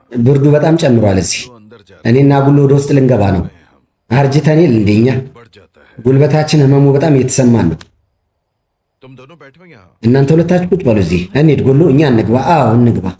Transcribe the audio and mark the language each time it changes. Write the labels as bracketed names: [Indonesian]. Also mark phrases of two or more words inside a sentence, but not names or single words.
[Amharic] ብርዱ በጣም ጨምሯል እዚህ። [Hindi] तो अंदर जा [Amharic] እኔና ጉሎ ወደ ውስጥ ልንገባ ነው። [Hindi] रहे हैं हम। [Amharic] አርጅተኔል እንደኛ [Hindi] बढ़ जाता है। [Amharic] ጉልበታችን ህመሙ በጣም እየተሰማን ነው። [Hindi] तुम दोनों बैठो यहाँ। [Amharic] እናንተ ሁለታችሁ ቁጭ በሉ እዚህ። እንሂድ ጉሎ፣ እኛ እንግባ። አዎ እንግባ።